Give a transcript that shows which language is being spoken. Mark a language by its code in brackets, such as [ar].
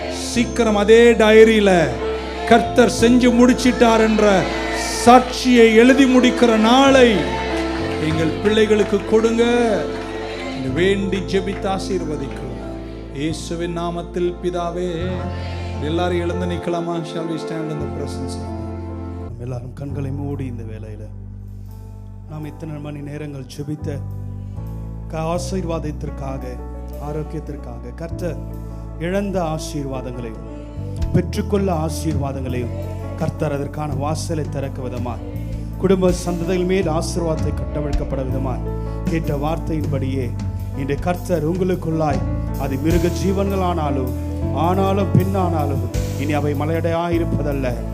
[ta] சீக்கிரம் அதே டைரியில கர்த்தர் செஞ்சு முடிச்சிட்டார் என்ற சாட்சியை எழுதி முடிக்கிற நாளை எங்கள் பிள்ளைகளுக்கு கொடுங்க. வேண்டி ஜெபித்து ஆசீர்வதிக்கிறோம் இயேசுவின் நாமத்தில் பிதாவே. எல்லாரும் எழுந்து நிற்கலாமா? [en] Shall we stand in the presence of God? [ta] எல்லாரும் கண்களை மூடி இந்த வேளையில நாம் இத்தனை மணி நேரங்கள் ஜெபித்த ஆசீர்வாதத்திற்காக, ஆரோக்கியத்திற்காக, கர்த்தர் இழந்த ஆசீர்வாதங்களையும் பெற்றுக்கொள்ள ஆசீர்வாதங்களையும் கர்த்தர் அதற்கான வாசலை திறக்க விதமாய், குடும்ப சந்ததிகள் மேல் ஆசீர்வாதத்தை கட்டவிழ்க்கப்பட விதமாய் கேட்ட வார்த்தையின்படியே இன்று கர்த்தர் உங்களுக்குள்ளாய் அது மிருக ஜீவன்களானாலும் ஆனாலும் பின்னானாலும் இனி அவை மலடாயிருப்பதல்ல.